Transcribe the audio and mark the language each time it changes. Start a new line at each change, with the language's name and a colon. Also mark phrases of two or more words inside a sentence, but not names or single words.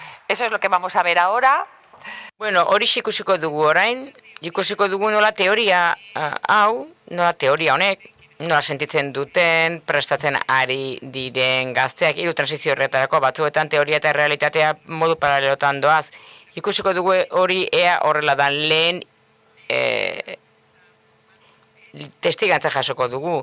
Spanish: Eso es lo que vamos a ver ahora.
Basque: Bueno, hori ikusiko dugu orain, ikusiko dugu nola teoria nola teoria honek, nola sentitzen duten, prestatzen ari diren gazteak, hiru transizio horretarako, batzuetan teoria eta realitatea modu paralelotan doaz. Ikusiko dugu hori ea horrela dan lehen testigantza jasoko dugu.